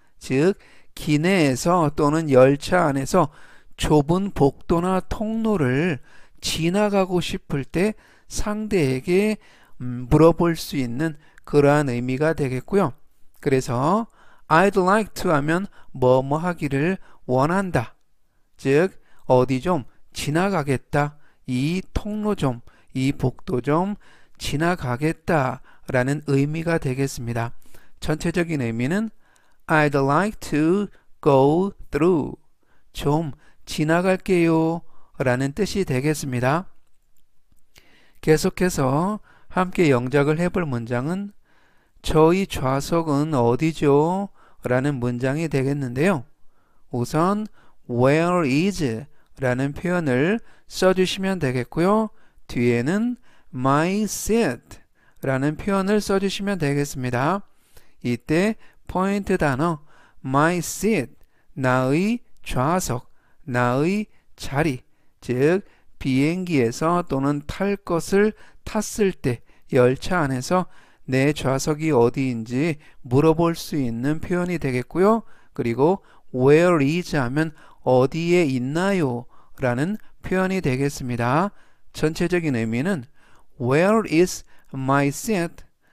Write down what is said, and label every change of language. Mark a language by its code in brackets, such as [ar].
[ko] 즉 기내에서 또는 열차 안에서 좁은 복도나 통로를 지나가고 싶을 때 상대에게 물어볼 수 있는 그러한 의미가 되겠고요. 그래서 [en] I'd like to [ko] 하면 뭐뭐 하기를 원한다. 즉 어디 좀 지나가겠다. 이 통로 좀, 이 복도 좀 지나가겠다 라는 의미가 되겠습니다. 전체적인 의미는 [en] I'd like to go through. [ko] 좀 지나갈게요 라는 뜻이 되겠습니다. 계속해서 함께 영작을 해볼 문장은 저희 좌석은 어디죠? 라는 문장이 되겠는데요. 우선 where is 라는 표현을 써주시면 되겠고요. 뒤에는 my seat 라는 표현을 써주시면 되겠습니다. 이때 포인트 단어 my seat, 나의 좌석, 나의 자리, 즉 비행기에서 또는 탈 것을 탔을 때 열차 안에서 내 좌석이 어디인지 물어볼 수 있는 표현이 되겠고요. 그리고 where is 하면 어디에 있나요? 라는 표현이 되겠습니다. 전체적인 의미는 [en] where is my seat?